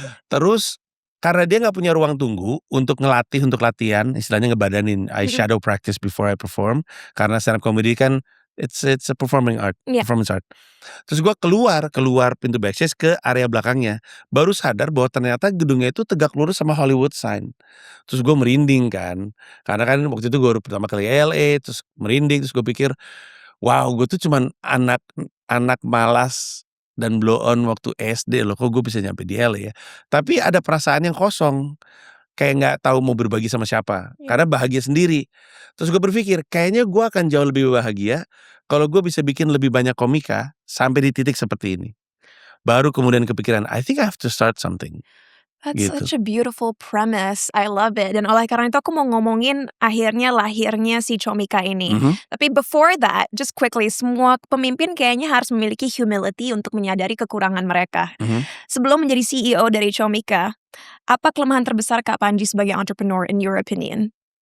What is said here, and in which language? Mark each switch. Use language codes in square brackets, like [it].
[id] Terus karena dia nggak punya ruang tunggu untuk latihan, istilahnya ngebadanin. [en] I shadow practice before I perform. [id] Karena stand up comedy kan [en] it's a performing art, [id] Iya. [en] performance art. [id] Terus gue keluar pintu backstage ke area belakangnya. Baru sadar bahwa ternyata gedungnya itu tegak lurus sama Hollywood sign. Terus gue merinding kan. Karena kan waktu itu gue baru pertama kali LA, terus merinding, terus gue pikir, wow, gue tuh cuman anak malas dan blow on waktu SD loh, kok gue bisa nyampe di LA ya. Tapi ada perasaan yang kosong, kayak nggak tahu mau berbagi sama siapa, Iya. karena bahagia sendiri. Terus gue berpikir, kayaknya gue akan jauh lebih bahagia kalau gue bisa bikin lebih banyak komika sampai di titik seperti ini. Baru kemudian kepikiran, [en] I think I have to start something. That's [id] Gitu. [en] such a beautiful premise. I love it. [id] Dan oleh karena itu aku mau ngomongin akhirnya lahirnya si Comika ini. Mhm. Tapi [en] before that, just quickly, [id] semua pemimpin kayaknya harus memiliki humility untuk menyadari kekurangan mereka. Mhm. Sebelum menjadi CEO dari Comika, apa kelemahan terbesar Kak Panji sebagai entrepreneur [en] in your opinion?